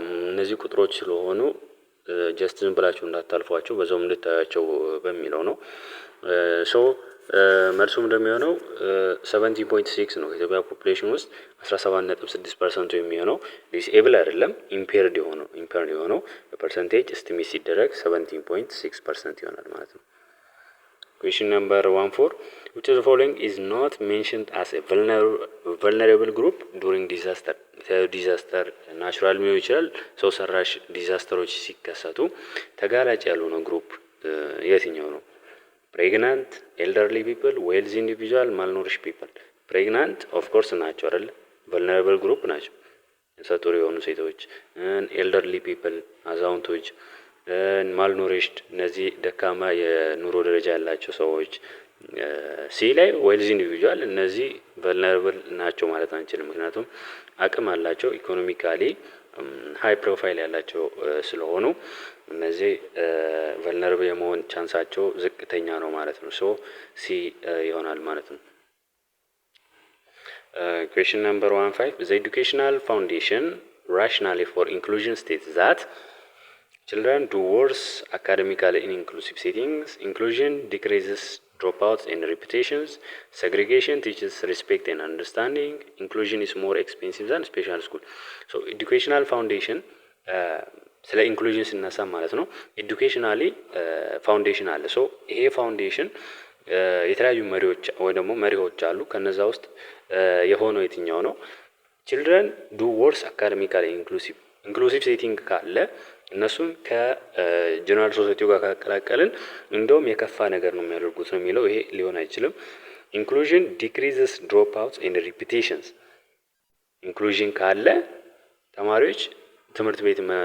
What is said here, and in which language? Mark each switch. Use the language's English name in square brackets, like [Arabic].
[Amharic] እነዚህ ቁጥሮች ስለሆኑ ጀስት ዝም ብላችሁ እንዳታልፏቸው በዛውም እንድታያቸው በሚለው ነው። ሶ መልሱም እንደሚሆነው 17.6 ነው። ኢትዮጵያ ፖፑሌሽን ውስጥ 17.6% የሚሆነው ዲስኤብል አይደለም ኢምፔርድ የሆነው በፐርሰንቴጅ ኤስቲሜት ሲደረግ 17.6% ይሆናል ማለት ነው። [English] Question number 14. Which of the following is not mentioned as a vulnerable group during disaster? [Amharic] ዲዛስተር ናቹራል ሊሆን ይችላል ሰው ሰራሽ ዲዛስተሮች ሲከሰቱ ተጋላጭ ያልሆነ ግሩፕ የትኛው ነው? [English] ፕሬግናንት፣ ኤልደርሊ ፒፕል፣ ዌልዚ ኢንዲቪጁዋል፣ ማልኖሪሽ ፒፕል። ፕሬግናንት ኦፍ ኮርስ [Amharic] ናቸው አይደል? ቨልነራብል ግሩፕ ናቸው። ነፍሰ ጡር የሆኑ ሴቶች፣ ኤልደርሊ ፒፕል አዛውንቶች፣ ማልኖሪሽድ እነዚህ ደካማ የኑሮ ደረጃ ያላቸው ሰዎች። ሲ ላይ ዌልዚ ኢንዲቪጁዋል እነዚህ ቨልነራብል ናቸው ማለት አንችልም፣ ምክንያቱም አቅም አላቸው ኢኮኖሚካሊ ሃይ ፕሮፋይል ያላቸው ስለሆኑ እነዚህ ቨልነራብል የመሆን ቻንሳቸው ዝቅተኛ ነው ማለት ነው። ሶ ሲ ይሆናል ማለት ነው። [English] Question number 15. The educational foundation rationally for inclusion states that children do worse academically in inclusive settings. Inclusion decreases dropouts and repetitions. Segregation teaches respect and understanding. Inclusion is more expensive than special school. So educational foundation [Amharic] ስለ ኢንክሉዥን ስነሳ ማለት ነው ኤዱኬሽናሊ ፋውንዴሽን አለ። ሶ ይሄ ፋውንዴሽን የተለያዩ መሪዎች ወይ ደግሞ መሪዎች አሉ። ከነዛ ውስጥ የሆነው የትኛው ነው? ችልድረን ዱ ወርስ አካዳሚካሊ ኢንክሉሲቭ ሴቲንግ ካለ እነሱን ከጀነራል ሶሳይቲው ጋር ካቀላቀልን እንደውም የከፋ ነገር ነው የሚያደርጉት ነው የሚለው። ይሄ ሊሆን አይችልም። ኢንክሉዥን ዲክሪዝስ ድሮፕ አውትስ ኤንድ ሪፒቴሽንስ። ኢንክሉዥን ካለ ተማሪዎች ትምህርት ቤት